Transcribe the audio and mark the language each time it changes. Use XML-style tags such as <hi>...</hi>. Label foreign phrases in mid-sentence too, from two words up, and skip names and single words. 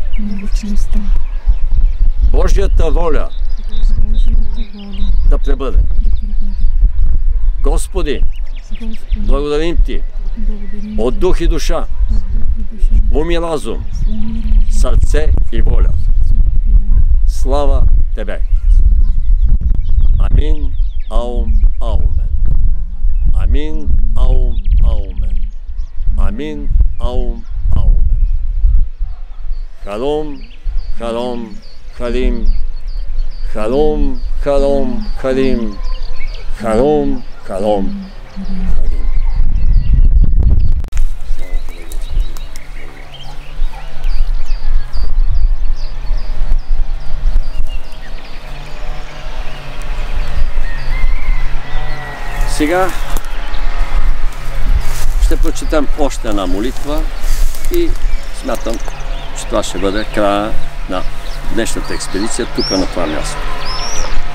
<bg>Божията воля да пребъде. Господи, благодарим Ти от дух и душа, ум и разум, сърце и воля. Слава Тебе! Амин, аум, аумен. Амин, аум, аумен. Амин, аум, аумен. Халом, халом, халим. Халом, халом, халим. Халом, халом, халим. Сега ще прочетем още една молитва и смятам, че това ще бъде края на днешната експедиция тук на това място.</bg>